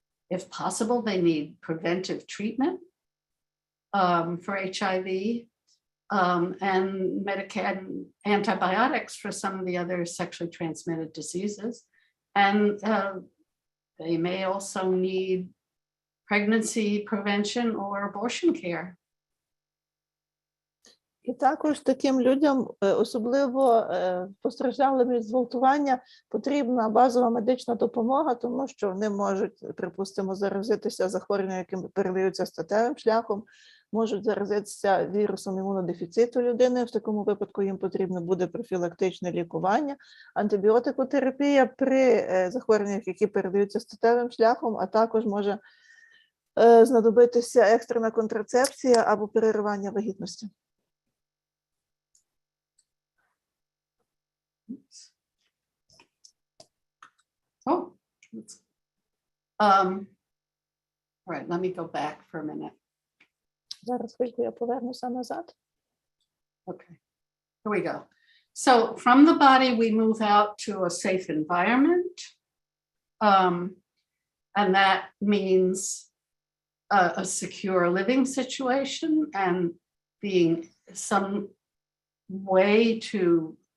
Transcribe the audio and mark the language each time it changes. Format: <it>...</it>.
<en>If possible, they need preventive treatment for HIV and antibiotics for some of the other sexually transmitted diseases. And they may also need pregnancy prevention or abortion care.</en> <uk>І також таким людям, особливо постраждалим від зґвалтування, потрібна базова медична допомога, тому що вони можуть, припустимо, заразитися захворюванням, яким передаються статевим шляхом, можуть заразитися вірусом імунодефіциту людини. В такому випадку їм потрібно буде профілактичне лікування, антибіотикотерапія при захворюваннях, які передаються статевим шляхом, а також може знадобитися екстрена контрацепція або переривання вагітності.</uk> <en>Oh, right, let me go back for a minute.</en> <uk>Зараз хвильку я повернуся назад.</uk> <en>Okay, here we go. So from the body, we move out to a safe environment. And that means a secure living situation and being some way to</en>